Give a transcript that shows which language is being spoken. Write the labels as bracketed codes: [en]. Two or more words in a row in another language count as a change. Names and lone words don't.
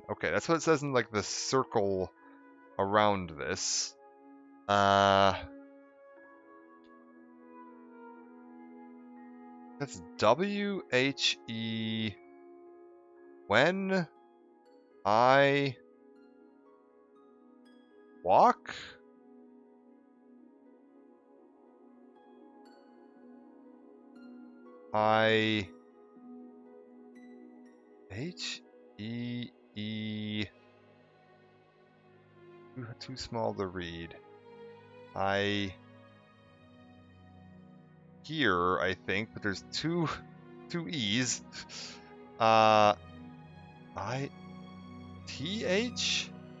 [en] Okay, that's what it says in, like, the circle around this. That's W-H-E... When I walk? I... H-E-E... Too small to read. I... Here, I think, but there's two E's. I... T-H?